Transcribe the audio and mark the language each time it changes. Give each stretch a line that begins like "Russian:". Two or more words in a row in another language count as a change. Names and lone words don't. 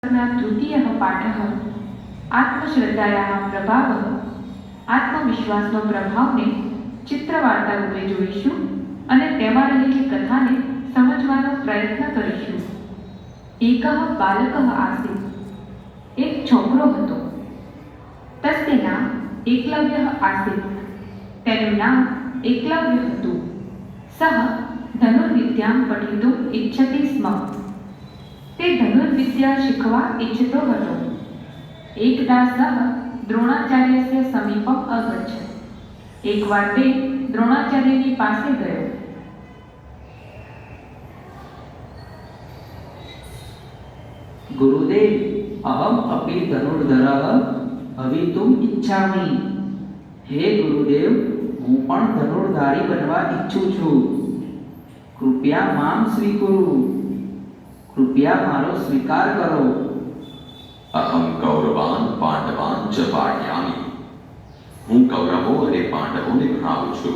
Sanskrit: तृतीयः पाठः आत्मश्रद्धायाः प्रभावः
Gujarati: आत्मविश्वासનો પ્રભાવને ચિત્રવાર્તા રૂપે જોઈશું અને તેમાં રહેલી કથાને સમજવાનો પ્રયત્ન કરીશું.
Sanskrit: એકઃ બાલકઃ આસીત.
Gujarati: એક છોકરો હતો.
Sanskrit: તસ્ય નામ એકલવ્યઃ આસીત.
Gujarati: તેનું નામ એકલવ્ય હતું.
Sanskrit: સઃ ધનુર્વિદ્યાં પઠિતુम् ઇચ્છતિ સ્મ.
Gujarati: તે ધનુર્વિદ્યા શીખવા ઈચ્છતો હતો.
Sanskrit: એકદા સઃ દ્રોણાચાર્યસ્ય સમીપમ અગચ્છ.
Gujarati: એકવાર તે દ્રોણાચાર્યની પાસે ગયો.
Sanskrit: गुरुदेव, अहम अपि धनुर्धरः भवितुम् इच्छामि. हे गुरुदेव,
Gujarati: હું પણ ધનુર્ધારી બનવા ઈચ્છું છું.
Sanskrit: કૃપયા મામ સ્વીકુરુ.
Gujarati: કૃપયા મારો સ્વીકાર કરો.
Sanskrit: અહમ કૌરવાન પાંડવાન ચ પાઠયામિ.
Gujarati: હું કૌરવો અને પાંડવોને ભણાવું છું.